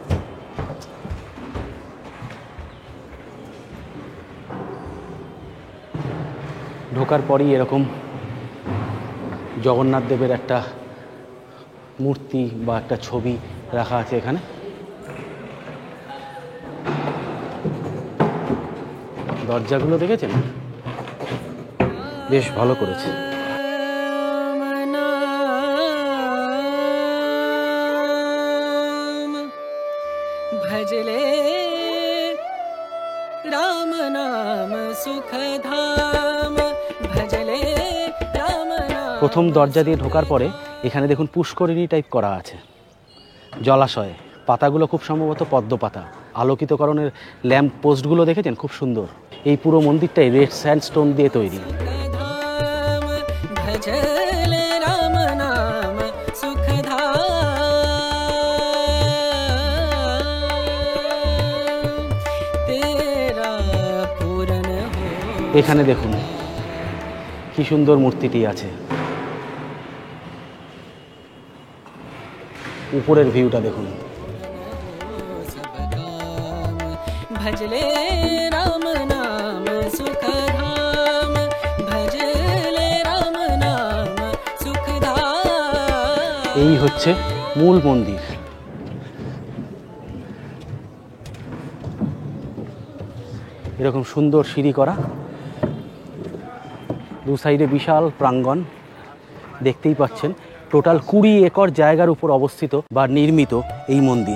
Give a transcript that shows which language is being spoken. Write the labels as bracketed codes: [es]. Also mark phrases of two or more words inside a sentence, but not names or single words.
[bn] ঢোকার পরই এরকম জগন্নাথ দেবের একটা মূর্তি বা একটা ছবি রাখা আছে এখানে। দরজাগুলো দেখেছেন, বেশ ভালো করেছে। [hi] भजले राम नाम सुखधाम भजले राम नाम। [bn] প্রথম দরজা দিয়ে ঢোকার পরে এখানে দেখুন পুষ্করিণী টাইপ করা আছে, জলাশয়। পাতাগুলো খুব সম্ভবত পদ্ম পাতা। আলোকিতকরণের ল্যাম্প পোস্টগুলো দেখেছেন, খুব সুন্দর। এই পুরো মন্দিরটাই [en] red sandstone [bn] দিয়ে তৈরি। [hi] भजले राम नाम सुखधाम तेरा पूरन हो। [bn] এখানে দেখুন কি সুন্দর মূর্তিটি আছে। উপরের ভিউটা দেখুন। [hi] भजले राम नाम सुखधाम भजले राम नाम सुखधाम। [bn] এই হচ্ছে মূল মন্দির। এরকম সুন্দর সিঁড়ি করা, দু সাইডে বিশাল প্রাঙ্গণ দেখতেই পাচ্ছেন। টোটাল 20 একর জায়গার উপর অবস্থিত বা নির্মিত এই মন্দির।